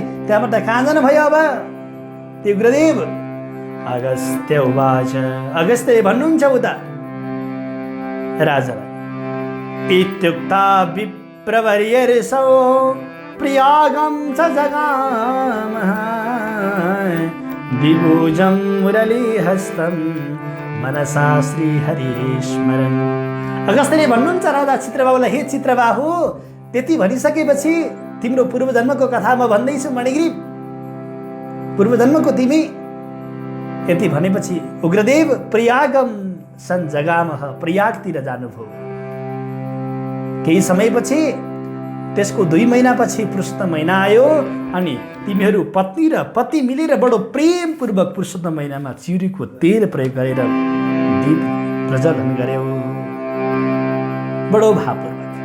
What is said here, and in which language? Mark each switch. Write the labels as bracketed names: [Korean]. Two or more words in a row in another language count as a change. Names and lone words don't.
[Nepali] त्यहाँबाट कहाँ जानुभयो अब त्यो उग्रदेव? अगस्त्य उवाच, अगस्त्य भन्नुहुन्छ उता राजालाई, [Sanskrit] इत्युक्ता विप्रवर्यर्षौ प्रियागं च जगामः विभुजं मुरलीहस्तं मनसा श्रीहरिस्मरन्। [Nepali] अगस्त्यले भन्नुहुन्छ राजा चित्रबाहुलाई, हे चित्रबाहु, त्यति भनिसकेपछि तिम्रो पूर्वजन्मको कथा म भन्दैछु मणिग्रीव। पूर्वजन्मको तिमी यति भनेपछि उग्रदेव [Sanskrit] प्रयागम सन जगामः, [Nepali] प्रयागतिर जानुभयो। केही समयपछि त्यसको 2 महिनापछि पुरुषोत्तम महिना आयो अनि तिमीहरू पत्नी र पति मिलेर बडो प्रेमपूर्वक पुरुषोत्तम महिनामा चिउरीको तेल प्रयोग गरेर दीप प्रज्वलन गर्यौ, बडो भावपूर्वक।